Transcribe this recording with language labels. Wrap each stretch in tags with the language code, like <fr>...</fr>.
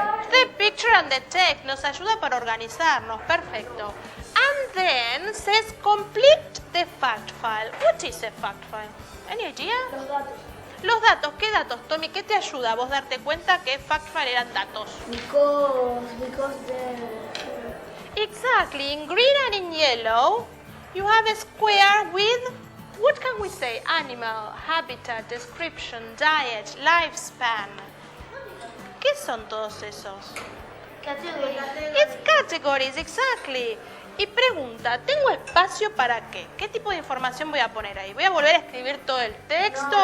<en>The picture and the text</en> <es>nos ayuda para organizarnos. Perfecto.</es> <en>And then says complete the fact file. What is a fact file? Any idea?</en> <es>Los datos. Los datos, ¿qué datos, Tommy? ¿Qué te ayuda a vos darte cuenta que fact file eran datos?</es> <en>Because Exactly. In green and in yellow, you have a square with, what can we say? Animal, habitat, description, diet, lifespan.</en> <es>¿Qué son todos esos?</es> <en>It's categories, exactly.</en> <es>Y pregunta, ¿tengo espacio para qué? ¿Qué tipo de información voy a poner ahí? ¿Voy a volver a escribir todo el texto?</es>